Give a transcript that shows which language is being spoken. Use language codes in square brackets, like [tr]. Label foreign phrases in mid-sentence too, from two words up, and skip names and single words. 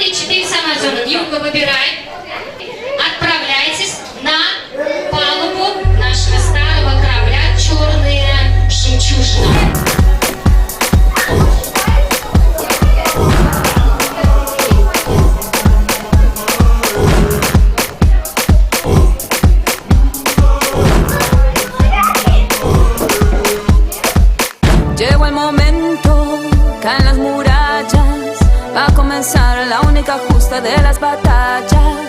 [ru] 4 с Амазона. Юга, выбирай. Отправляйтесь на палубу нашего старого корабля «Черная жемчужина». [es] Llegó el momento, caen las murallas, va a comenzar la única justa de las batallas.